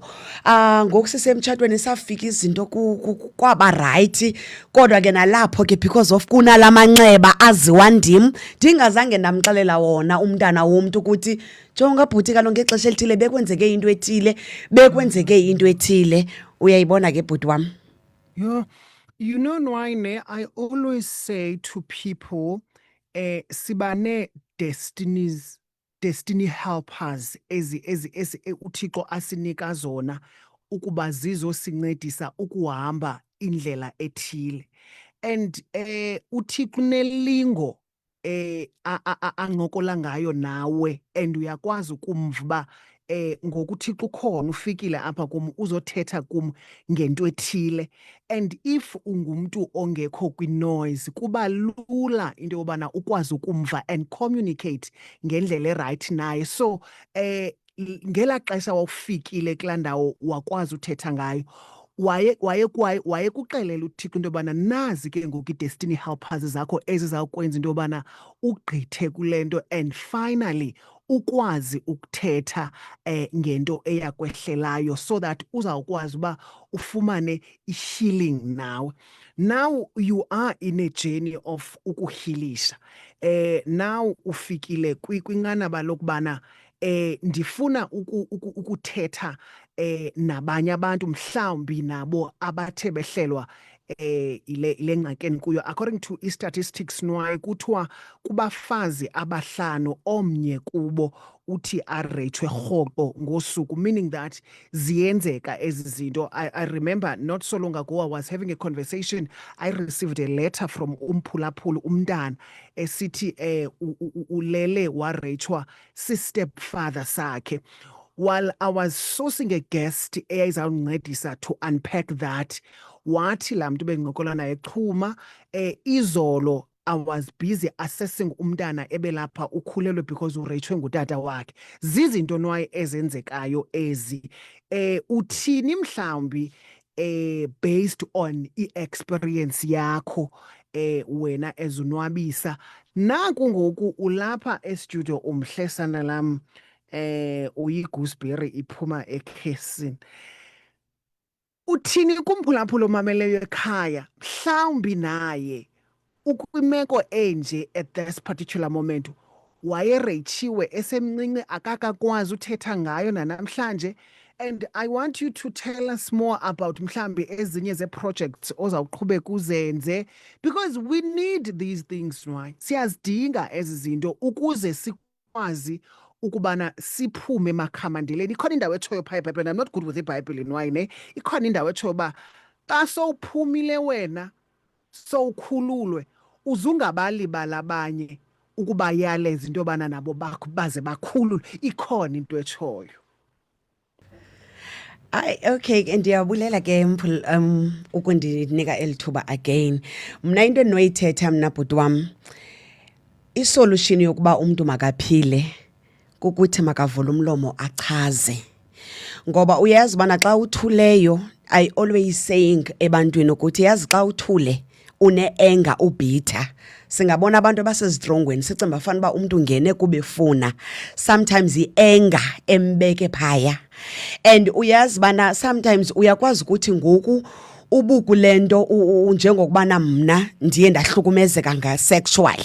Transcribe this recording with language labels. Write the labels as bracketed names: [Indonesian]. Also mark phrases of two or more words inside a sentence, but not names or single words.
[Xhosa] Ngoku sisemtshatweni safika izinto kwaba rayithi kodwa ke nalapho ke because of kunala manxeba aziwa ndim ndingazange ndamxelela wona umntana womntu ukuthi jonga bhuti kaloku ngexesha elithile bekwenzeke into ethile bekwenzeke into ethile. Uyayibona ke bhuti wam. [English] Yeah. You know, Nwayne, I always say to people, [Xhosa] sibane [English] destiny helpers [Xhosa] ezi uThixo asinika zona ukuba zizosincedisa ukuhamba indlela ethile. And uThixo unelingo ancokola ngayo nawe and uyakwazi ukumva uba ngokuThixo ukhona ufikile apha kum uzothetha kum ngento ethile. [English] And if [Xhosa] ungumntu ongekho kwinoise kuba lula into yobana ukwazi ukumva [English] and communicate [Xhosa] ngendlela erayithi naye. So ngelaa xesha wawufikile kulaa ndawo wakwazi uthetha ngayo wayekuxelela uThixo into yobana nazi ke ngoku i- [English] destiny helpers [Xhosa] zakho ezizawukwenza into yobana ugqithe kule nto [English] and finally [Xhosa] ukwazi ukuthetha ngento eyakwehlelayo [English] so that [Xhosa] uzawukwazi uba ufumane i-healing nawe. [English] Now you are in a journey of ukuhilisha. [Xhosa] Now ufikile kwinqanaba lokubana ndifuna ukuthetha nabanye abantu mhlawumbi nabo abathe behlelwa ile ngxakeni kuyo. [English] According to [Xhosa] i-statistics Nwaye kuthiwa kubafazi 5 omnye kubo uthi areyithwe rhoqo ngosuku, [English] meaning that [Xhosa] ziyenzeka ezi zinto. [English] I remember not so long ago I was having a conversation. I received a letter from [Xhosa] umphulaphuli umntana esithi ulele wareyithwa si-stepfather sakhe. [English] While I was sourcing a guest eyayizawuncedisa to unpack that, [Xhosa] wathi laa mntu bengincokola naye Chuma, izolo [English] I was busy assessing [Xhosa] umntana ebelapha ukhulelwe because ureyithwe ngutata wakhe. Zizinto Nwaye ezenzekayo ezi. Uthini mhlawumbi [English] based on [Xhosa] i-experience yakho wena ezonwabisa. Naku ngoku ulapha estudio umhlesana lam uyi-gooseberry iphuma ekhesini. Uthini kumphulaphula omameleyo ekhaya mhlawumbi naye ukwimeko enje [English] at this particular moment [Xhosa] wayereyitshiwe esemncinci akakakwazi uthetha ngayo nanamhlanje [English] And I want you to tell us more about [Xhosa] mhlambi ezinye ze-projects ozawuqhubeka uzenze, [English] because we need these things, right? [Xhosa] Siyazidinga ezi zinto ukuze sikwazi ukubana siphume emakhamandeleni. Ikhona indawo etshoyo phaa eBhayibhileni, [English] I'm not good with iBhayibhile ne? [Xhosa] Ikhona indawo etshoyo uba xa sowuphumile wena sowukhululwe uzungabalibala abanye ukubayaleza into yobana nabo baze bakhululwe. Ikhona into etshoyo. Okay, ndiyabulela ke ukundinika eli thuba again. Mna into endinoyithetha mna bhuti wam, isolution yokuba umntu makaphile kukuthi makavule umlomo achaze. Ngoba uyazi ubana xa uthuleyo, [English] I always saying [Xhosa] ebantwini ukuthi yazi xa uthule une-anger ubhitha. Singabona abantu abasezidrongweni sicinga bafana uba umntu ungene kubefuna. Sometimes i-anger embeke phaya. And uyazi bana sometimes uyakwazi ukuthi ngoku ubukule nto njengokubana mna ndiye ndahlukumezeka nga-sexually.